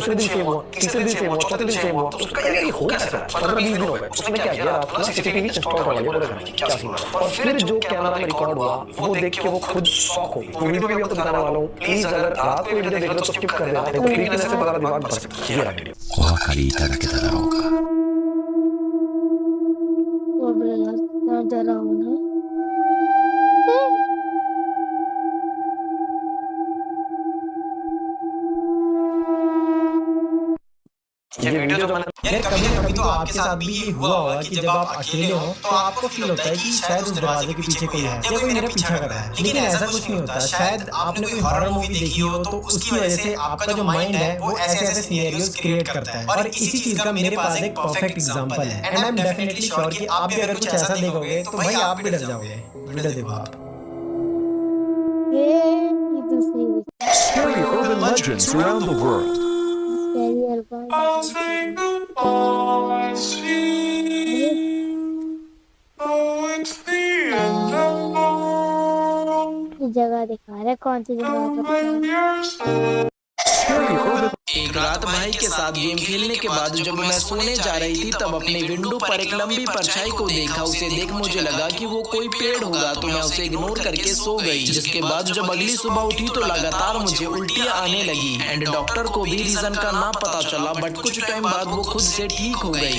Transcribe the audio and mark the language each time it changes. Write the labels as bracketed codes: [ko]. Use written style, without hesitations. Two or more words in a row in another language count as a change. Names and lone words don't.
[hi] दूसरे दिन सेम हुआ, तीसरे दिन सेम हुआ, चौथे दिन सेम हुआ। तो उसका यार ये हो क्या रहा है? 15-20 दिन हो गए। उसने क्या किया, रात को [en] CCTV install [hi] करवा लिया पूरे घर में, क्या सीन है। और फिर जो कैमरा में रिकॉर्ड हुआ वो देख के वो खुद शॉक हो गई। वो वीडियो भी आपको दिखाने वाला हूं, प्लीज अगर रात को वीडियो देख रहे हो तो स्किप कर देना, नहीं तो क्रीपीनेस से तुम्हारा दिमाग भर सकता है। ये रहा वीडियो। [ja] お分かりいただけただろうか。 [hi] वो भी यार डरावना है। ये वीडियो जो मैंने यार कभी ना कभी तो आपके साथ भी ये हुआ होगा कि जब आप अकेले हो तो आपको फील होता है कि शायद उस दरवाजे के पीछे कोई है या कोई मेरा पीछा कर रहा है, लेकिन ऐसा कुछ नहीं होता। शायद आपने कोई [en] horror movie [hi] देखी हो तो उसकी वजह से आपका जो माइंड है वो ऐसे ऐसे [en] scenarios create [hi] करता है। और इसी चीज का मेरे पास एक [en] perfect example [hi] है, [en] and I am definitely sure [hi] कि आप भी अगर कुछ ऐसा देखोगे तो भाई आप भी डर जाओगे। वीडियो देखो आप। ये दूसरी [en] Scary urban legends around the world. [hi] स्कैरी जगह दिखा रहा है, कौन सी जगह? [en] Scary urban [hi] एक रात भाई के साथ गेम खेलने के बाद जब मैं सोने जा रही थी तब अपने विंडो पर एक लंबी परछाई को देखा। उसे देख मुझे लगा कि वो कोई पेड़ होगा, तो मैं उसे इग्नोर करके सो गई। जिसके बाद जब अगली सुबह उठी तो लगातार मुझे उल्टियां आने लगी एंड डॉक्टर को भी रीजन का ना पता चला, बट कुछ टाइम बाद वो खुद से ठीक हो गई।